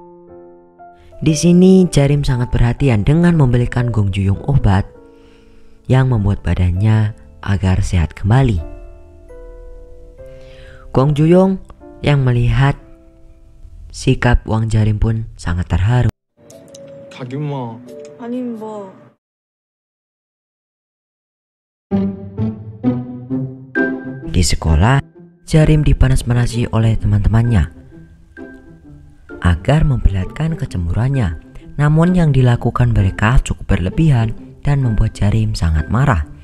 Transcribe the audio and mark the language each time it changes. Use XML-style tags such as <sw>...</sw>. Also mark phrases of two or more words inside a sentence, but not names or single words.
<id>Di sini Jarim sangat perhatian dengan membelikan Gong Ju-yong obat yang membuat badannya agar sehat kembali. Gong Ju-yong yang melihat sikap Wang Jarim pun sangat terharu.</id> <ko>가긴 뭐. 아니 뭐</ko> <id>Di sekolah, Jarim dipanas-panasi oleh teman-temannya agar memperlihatkan kecemburuannya. Namun yang dilakukan mereka cukup berlebihan dan membuat Jarim sangat marah.</id>